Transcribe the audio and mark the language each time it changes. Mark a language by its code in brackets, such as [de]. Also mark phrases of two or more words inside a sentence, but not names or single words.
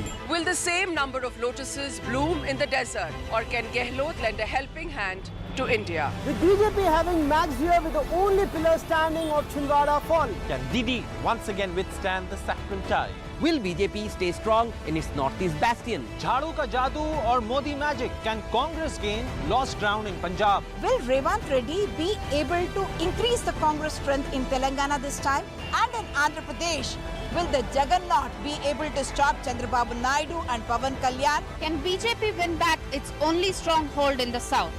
[en] Will the same number of lotuses bloom in the desert, or can Gehlot lend a helping hand to India? With BJP having Max here with the only pillar standing of Chhindwara fall. Can Didi once again withstand the saffron tide? Will BJP stay strong in its northeast bastion? [hi] झाड़ू का जादू [en] or Modi magic? Can Congress gain lost ground in Punjab? Will Revant Reddy be able to increase the Congress strength in Telangana this time? And in Andhra Pradesh, will the Juggernaut be able to stop Chandrababu Naidu and Pawan Kalyan? Can BJP win back its only stronghold in the south?